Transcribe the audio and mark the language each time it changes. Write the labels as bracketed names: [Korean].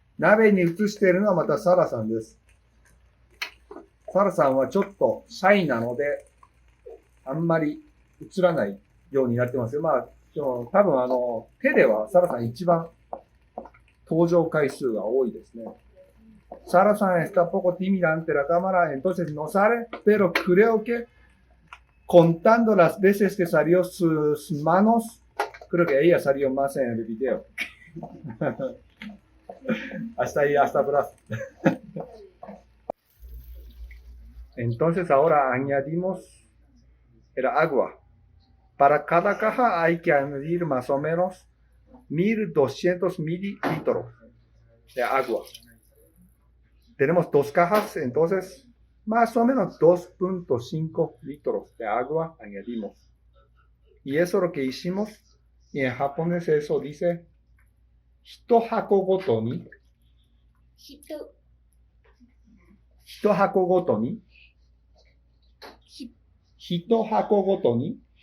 [Japanese] 鍋に移しているのはまたサラさんです。サラさんはちょっとシャイなので、あんまり映らないようになってますよ。まあ、多分手ではサラさん一番登場回数が多いですね。 [Spanish] Sara San está poco tímida ante la cámara, entonces no sale, pero creo que contando las veces que salió sus manos, creo que ella salió más en el video. Hasta ahí, hasta atrás. Entonces ahora añadimos el agua. Para cada caja hay que añadir más o menos 1200 mililitros de agua. Tenemos dos cajas, entonces más o menos 2.5 litros de agua añadimos. Y eso es lo que hicimos. Y en japonés eso dice, [Japanese] 1箱ごとに、1箱ごとに、1箱ごとに、